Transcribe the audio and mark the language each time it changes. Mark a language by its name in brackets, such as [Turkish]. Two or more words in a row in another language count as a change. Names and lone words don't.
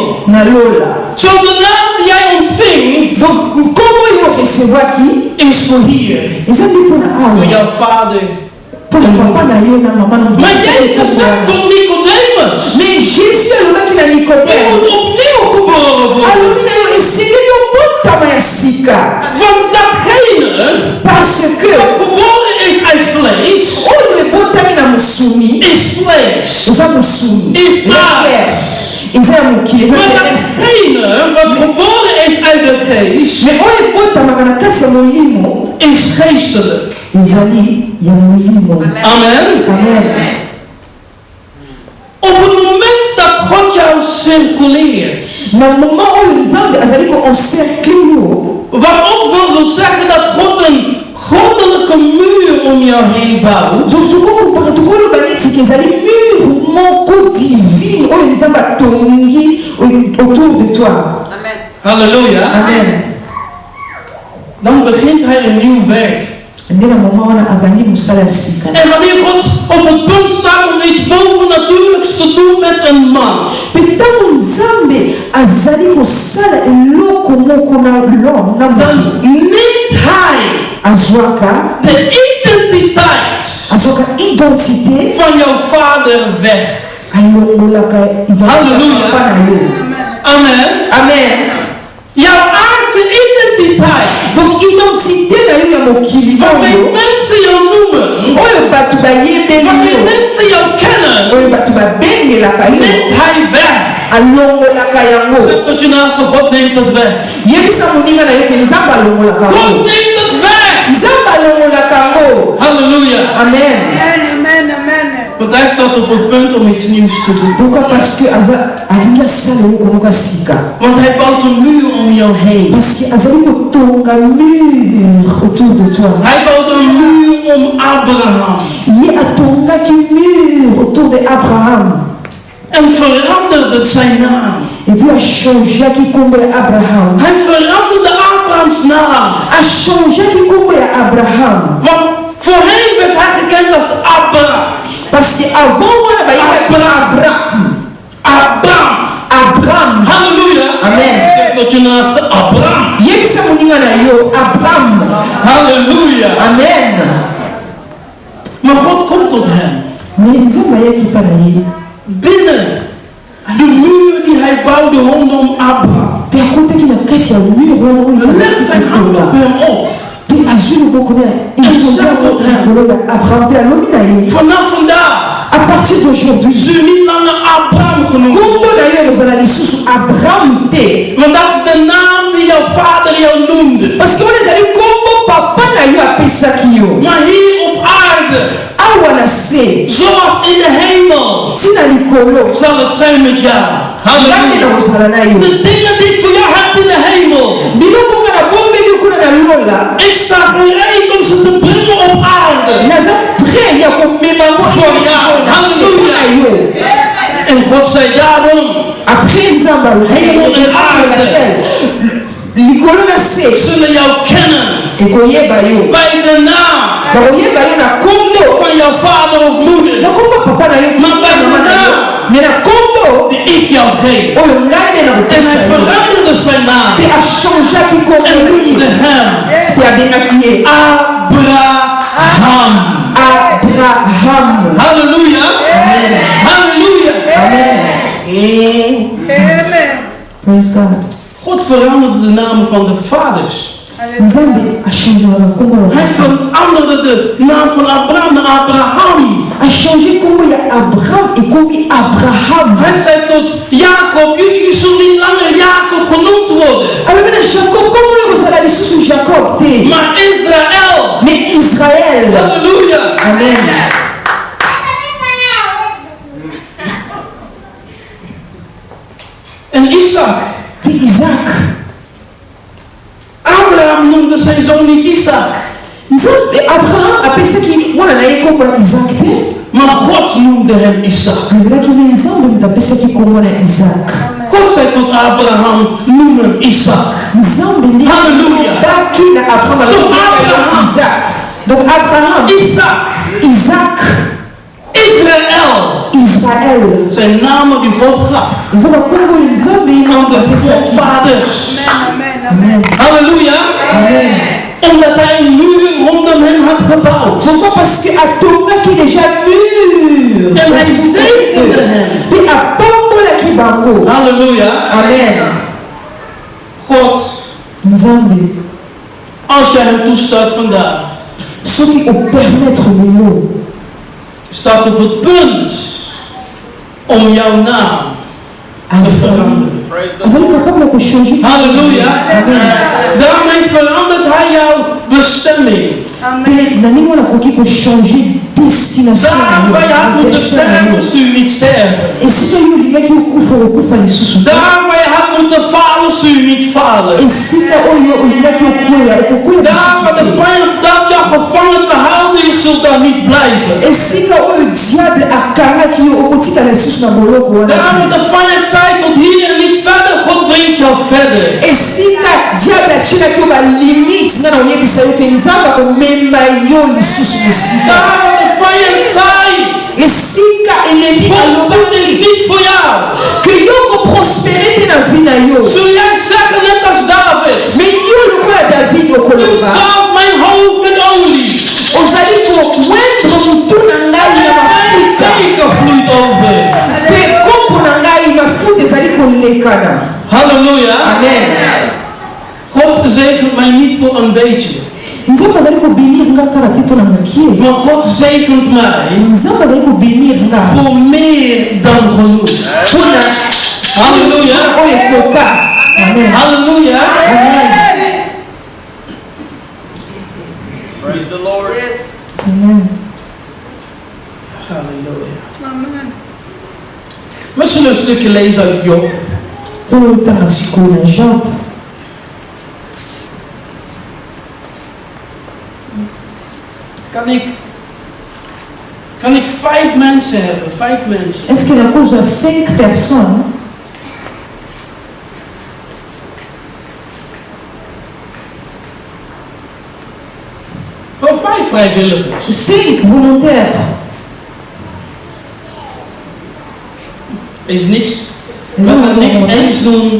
[Dutch] Zo de naam die jij ontving is voor hier. Door jouw vader Maar Jezus zegt tot Nicodemus, [Lingala] Mais Jésus alobaki na [Dutch] je [Lingala] Nicodème, [Dutch] moet opnieuw geboren worden. [Lingala] alobi na yo esengeli obotama ya sika, [Dutch] Want datgene [French] parce que [Dutch] wat geboren is uit vlees, [Lingala] oyo ebotami na mosuni [Dutch] is vlees, [Lingala] eza mosuni, [Dutch] is [Lingala] eza [Dutch] aard. [Lingala] chair, eza ya mokili, eza [Dutch] Maar [French] terrestre. [Dutch] datgene wat geboren is uit de geest, [Lingala] Mais oyo ebotamaka na kati ya molimo [Dutch] is geestelijk. [Lingala] ezali ya molimo. Amen. Amen. [Dutch] Op het moment dat God jou circuleert, [Lingala] Na moment oyo nzambe azali koencercle yo, [Dutch] waarop wil zeggen dat God een goddelijke muur om jou heen bouwt, [Lingala] tokoloba neti ezali mur moko divine oyo nzambe atongi [French] autour de toi. [Lingala] halleluja, Amen. [Dutch] dan begint hij een nieuw werk. [Lingala] Nde na moment wana abandi mosala ya sika. [Dutch] En wanneer God op het punt staat om iets bovennatuurlijks te doen met een man, [Lingala] Mpe ntango nzambe azali kosala eloko moko na l'homme na [Dutch] dan [Lingala] moto, [Dutch] neemt hij [Lingala] azwaka [Dutch] de identiteit [Lingala] identité [Dutch] van jouw vader weg. [Lingala] alongolaka Halleluja. papa na yo. Amen. Amen. [Dutch] Jouw aardse identiteit, [Lingala] Donc identité na yo ya mokili [Dutch] waarmee [Lingala] oyo [Dutch] mensen jou noemen, [Lingala] oyo bato bayebeli [Dutch] waarmee [Lingala] yo, [Dutch] mensen jou kennen, [Lingala] oyo bato babengelaka yo, [Dutch] neemt hij weg. [Lingala] alongolaka yango. [Dutch] Zeg tot je naaste, God neemt het weg. [Lingala] Yebisa moninga na yo ke nzambe alongolaka [Dutch] God [Lingala] yango, [Dutch] neemt het weg. [Lingala] nzambe alongolaka yango. Halleluja. Amen. [Dutch] Want hij staat op het punt om iets nieuws te doen. [French] Pourquoi? Parce que [Lingala] alingi asala eloko moko ya sika, [Dutch] Want hij bouwt een muur om jou heen. [French] parce que [Lingala] azali kotonga mur [French] autour de toi. [Dutch] Hij bouwt een muur om Abraham. [Lingala] Ye atongaki mur [French] autour de [Lingala] Abraham, [Dutch] En veranderde zijn naam. [French] et puis [Lingala] achangeaki kombo ya Abraham, [Dutch] Hij veranderde Abrahams naam. [Lingala] achangeaki kombo ya Abraham, [Dutch] Want voorheen werd hij gekend als Abba. [French] parce que avant [Lingala] wana bayebaki Abraham. Abraham. Halleluja. Amen. [Dutch] Zeg tot je naaste Abraham. [Lingala] Yebisa moninga na yo Abraham. Halleluja. Amen. [Dutch] Maar God komt tot hem. [Lingala] Mais nzambe ayaki mpa na ye, [Dutch] Binnen de muur die hij bouwde rondom Abraham. [Lingala] mpe akotaki na kati ya mur wana oyo [Dutch] Legt zijn hand op hem op. [Lingala] mpe azwi loboko na likolo ya Abraham, mpe alobi na ye, [Dutch] Vanaf vandaag [French] à partir d'aujourd'hui [Dutch] zul je niet langer Abraham genoemd worden. [Lingala] kombo na yo kozala lisusu Abraham te, [Dutch] Want dat is de naam die jouw vader jou noemde. [French] parce que [Lingala] wana ezali kombo papa na yo apesaki yo. [Dutch] Maar hier op aarde, [Lingala] Awa na se [Dutch] zoals in de hemel, [Lingala] ntina likolo [Dutch] zal het zijn met jou. [Lingala] ngai na Halleluja. kozala na yo. [Dutch] De dingen die ik voor jou heb in de hemel, [Lingala] biloko nga na bombeli kuna na lola, [Dutch] ik sta gereed om ze te brengen op aarde. [Lingala] naza prêt ya komema ngo [Dutch] Voor jou. [Lingala] na yo. [Dutch] En God zei daarom, [Lingala] Après nzambe [Dutch] Hemel en aarde. [Lingala] likolo na se [Dutch] zullen jou kennen [Lingala] ekoyeba yo, [Dutch] bij de naam [Lingala] bakoyeba yo na kombo, [Dutch] van jouw vader of moeder, [Lingala] na kombo papa na yo, [Dutch] Maar bij [Lingala] mama na yo, me na kombo [Dutch] die ik jou geef. [Lingala] oyo ngai nde na [Dutch] En [Lingala] kopesa [Dutch] hij [Lingala] yo. [Dutch] veranderde zijn naam [Lingala] Mpe achangeaki kombo [Dutch] en noemde hem [Lingala] mpe abengaki ye [Dutch] Abraham. [Lingala] Abraham. Halleluja. Amen. Halleluja. Amen. [English] Praise God. [Dutch] God veranderde de namen van de vaders. [Lingala] Nzambe achangeaka kombo ya [Dutch] Hij [Lingala] papa, [Dutch] veranderde de naam van Abraham naar Abraham. [Lingala] achange kombo ya Abraham ekomi Abraham. [Dutch] Hij zei tot Jacob, je zult niet langer Jacob genoemd worden, [Lingala] alobi na Jacob kombo oyo kozala lisusu Jacob te, [Dutch] maar Israël. [Lingala] mais Israël. Halleluja. Amen. [Dutch] En Isaac. [Lingala] Mpe Isaac, [Dutch] Abraham noemde zijn zoon niet Isaac, [Lingala] nzambe Abraham apesaki mwana na ye kombo ya Isaac te, [Dutch] maar God noemde hem Isaac. [Lingala] ezalaki nde nzambe moto apesaki kombo na Isaac. [Dutch] God zei tot Abraham, noem hem Isaac. [Lingala] Nzambe nde Halleluja. abaki na Abraham So alobi Abraham. Isaac. Donc Abraham, Isaac, Isaac, Israël Israël, [Dutch] zijn namen die God gaf [Lingala] eza bakombo oyo nzambe [Dutch] aan de [Lingala] apesaki. [Dutch] voorvaders. [Lingala] Amen. Halleluja. Amen. [Dutch] Omdat hij een muur rondom hen had gebouwd. [French] Pourquoi? Parce que [Lingala] atongaki déjà mur. [Dutch] En hij zegende hen. [Lingala] Pe apambolaki bango. Halleluja. Amen. [Dutch] God, [Lingala] Nzambe, [Dutch] als jij hem toestaat vandaag, [Lingala] soki opermettre lelo, [Dutch] staat op het punt om jouw naam te veranderen. [Lingala] azali capable ya kochanger. Halleluja. Amen. [Dutch] Daarmee verandert hij jouw bestemming. [Lingala] Pe na ndenge wana akoki kochanger destination [Dutch] Daar waar je had moeten sterven, zul je niet sterven. [Lingala] esika yo olingaki okufa lisusu te. [Dutch] Daar waar je had moeten falen, zul je niet falen. [Lingala] Esika oyo olingaki okoya okokoya [Dutch] Daar waar de [Lingala] lisusu te. [Dutch] vijand dacht jou gevangen te houden, je zult daar niet blijven. [Lingala] Esika oyo diable akangaki yo okotikala lisusu na boloko [Dutch] Daar [Lingala] wana. [Dutch] waar de vijand zei tot hier en niet verder, God brengt jou verder. [Lingala] Esika diable atinaki yo balimite nga na oyebisa yo ke nzambe akomema yo lisusu mosika. [Dutch] Daar waar de vijand zei, [Lingala] Esika eleki [Dutch] voorspoed is [Lingala] alobaki [Dutch] niet voor jou. [Lingala] ke yo koprospere te na vi na yo. [Dutch] Zul jij zeggen net als David, [Lingala] Me yo lokola David [Dutch] u [Lingala] okoloba [Dutch] zalf mijn hoofd met olie. [Lingala] ozali kowendre motu na ngai na [Dutch] Mijn [Lingala] mafuta [Dutch] beker vloeit over. [Lingala] mpe kopo na ngai mafuta ezali kolekana. Halleluja. Amen. [Dutch] God zegent mij niet voor een beetje. [Lingala] Nzambe azali kobénir nga kaka te mpo na mokie. [Dutch] Maar God zegent mij [Lingala] Nzambe azali kobénir nga [Dutch] voor meer dan genoeg. [Lingala] mpo na Halleluja. oyo ekoka. Amen. Halleluja. Amen. [English] Praise the Lord. Yes. Amen. Halleluja. Amen. [Dutch] We zullen een stukje lezen uit Job. [Lingala] totanga sikoyo na Job. [Dutch] Kan ik 5 mensen hebben? 5 mensen. [French] Est-ce que [Lingala] nakozwa 5 personnes? [Dutch] Gewoon 5 vrijwilligers. [French] 5 volontaires. [Dutch] Is niks. We gaan niks eens doen.